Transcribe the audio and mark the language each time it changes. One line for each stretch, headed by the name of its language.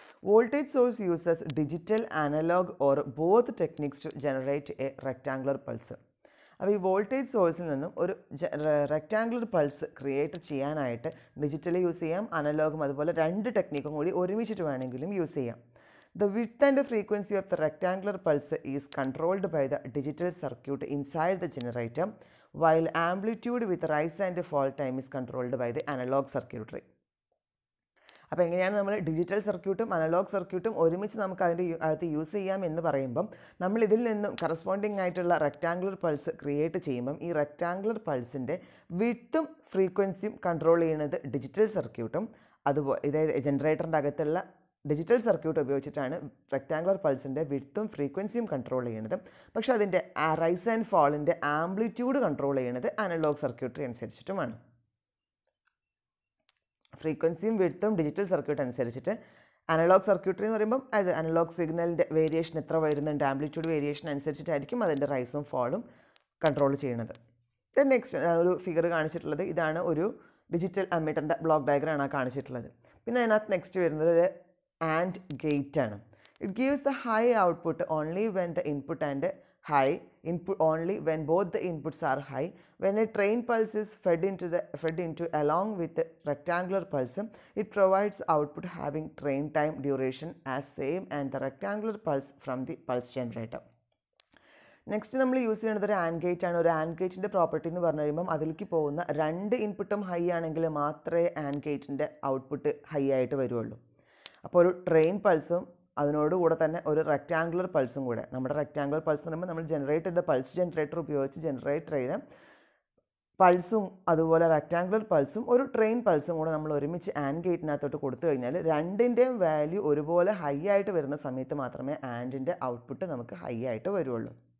English: Voltage source uses digital analog or both techniques to generate a rectangular pulse.
Malayalam: അപ്പോൾ ഈ voltage സോഴ്സിൽ നിന്നും ഒരു റെക്ടാങ്കുലർ പൾസ് ക്രിയേറ്റ് ചെയ്യാനായിട്ട് ഡിജിറ്റലി യൂസ് ചെയ്യാം, അനലോഗും അതുപോലെ രണ്ട് ടെക്നിക്കും കൂടി ഒരുമിച്ചിട്ട് വേണമെങ്കിലും യൂസ് ചെയ്യാം.
English: The width and frequency of the rectangular pulse is controlled by the digital circuit inside the generator, while amplitude with rise and fall time is controlled by the analog circuitry.
Malayalam: അപ്പോൾ എങ്ങനെയാണ് നമ്മൾ digital സർക്യൂട്ടും analogue സർക്യൂട്ടും ഒരുമിച്ച് നമുക്ക് അതിൻ്റെ അകത്ത് use ചെയ്യാം എന്ന് പറയുമ്പം നമ്മൾ ഇതിൽ നിന്നും കറസ്പോണ്ടിങ് ആയിട്ടുള്ള റെക്ടാങ്കുലർ പൾസ് ക്രിയേറ്റ് ചെയ്യുമ്പം ഈ റെക്ടാങ്കുലർ പൾസിൻ്റെ വിഡ്ത്തും ഫ്രീക്വൻസിയും കൺട്രോൾ ചെയ്യുന്നത് ഡിജിറ്റൽ സർക്യൂട്ടും അതുപോലെ ഇതായത് ജനറേറ്ററിൻ്റെ അകത്തുള്ള ഡിജിറ്റൽ സർക്യൂട്ട് ഉപയോഗിച്ചിട്ടാണ് റെക്ടാങ്കുലർ പൾസിൻ്റെ വിഡ്ത്തും ഫ്രീക്വൻസിയും കൺട്രോൾ ചെയ്യുന്നത്. പക്ഷേ അതിൻ്റെ റൈസ് ആൻഡ് ഫാളിൻ്റെ ആംപ്ലിറ്റ്യൂഡ് കൺട്രോൾ ചെയ്യുന്നത് അനലോഗ് സർക്യൂട്ടറി അനുസരിച്ചിട്ടുമാണ്. ഫ്രീക്വൻസിയും വിഡ്ത്തും ഡിജിറ്റൽ സർക്യൂട്ട് അനുസരിച്ചിട്ട് അനലോഗ് സർക്യൂട്ടറി എന്ന് പറയുമ്പം അത് അനലോഗ് സിഗ്നലിൻ്റെ വേരിയേഷൻ എത്ര വരുന്നുണ്ട് ആംപ്ലിറ്റ്യൂഡ് വേരിയേഷൻ അനുസരിച്ചിട്ടായിരിക്കും അതിൻ്റെ റൈസും ഫാളും കൺട്രോൾ ചെയ്യുന്നത്. ദെൻ നെക്സ്റ്റ് ഒരു ഫിഗർ കാണിച്ചിട്ടുള്ളത് ഇതാണ്, ഒരു ഡിജിറ്റൽ അമ്മീറ്ററിൻ്റെ ബ്ലോക്ക് ഡയഗ്രാമാണ് കാണിച്ചിട്ടുള്ളത്. പിന്നെ അതിനകത്ത് നെക്സ്റ്റ് വരുന്നത് ഒരു ആൻഡ് ഗേറ്റ് ആണ്.
English: It gives the high output only when the input and high input only when both the inputs are high. When a train pulse is fed into along with the rectangular pulse, it provides output having train time duration as same and the rectangular pulse from the pulse generator.
Malayalam: Next നമ്മൾ use ചെയ്യുന്നത് ഒരു and gate ആണ്. ഒരു and ഗേറ്റിൻ്റെ property എന്ന് പറഞ്ഞു കഴിയുമ്പം അതിലേക്ക് പോകുന്ന രണ്ട് ഇൻപുട്ടും ഹൈ ആണെങ്കിൽ മാത്രമേ ആൻഡ് ഗേറ്റിൻ്റെ ഔട്ട്പുട്ട് ഹൈ ആയിട്ട് വരുള്ളൂ. അപ്പോൾ ഒരു ട്രെയിൻ പൾസും അതിനോടുകൂടെ തന്നെ ഒരു റെക്ടാങ്കുലർ പൾസും കൂടെ, നമ്മുടെ റെക്ടാങ്കുലർ പൾസ് എന്ന് പറയുമ്പോൾ നമ്മൾ ജനറേറ്റ് ചെയ്ത പൾസ് ജനറേറ്റർ ഉപയോഗിച്ച് ജനറേറ്റ് ചെയ്ത പൾസും അതുപോലെ റെക്ടാങ്കുലർ പൾസും ഒരു ട്രെയിൻ പൾസും കൂടെ നമ്മൾ ഒരുമിച്ച് ആൻഡ് ഗേറ്റിനകത്തോട്ട് കൊടുത്തു കഴിഞ്ഞാൽ രണ്ടിൻ്റെയും വാല്യൂ ഒരുപോലെ ഹൈ ആയിട്ട് വരുന്ന സമയത്ത് മാത്രമേ ആൻഡിൻ്റെ ഔട്ട്പുട്ട് നമുക്ക് ഹൈ ആയിട്ട് വരുള്ളൂ.